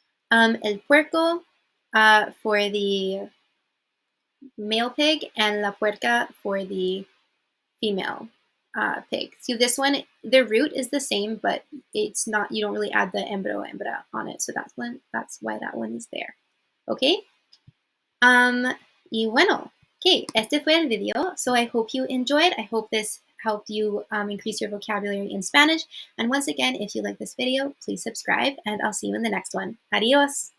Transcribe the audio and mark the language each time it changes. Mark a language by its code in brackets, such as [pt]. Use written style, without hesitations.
[en] El puerco, for the male pig, and la puerca for the female pig. So this one, the root is the same, but it's not, you don't really add the hembra on it. So that's why that one is there. Okay. [es] Y bueno, okay, este fue el video. [en] So I hope you enjoyed. I hope this helped you increase your vocabulary in Spanish. And once again, if you like this video, please subscribe, and I'll see you in the next one. Adios.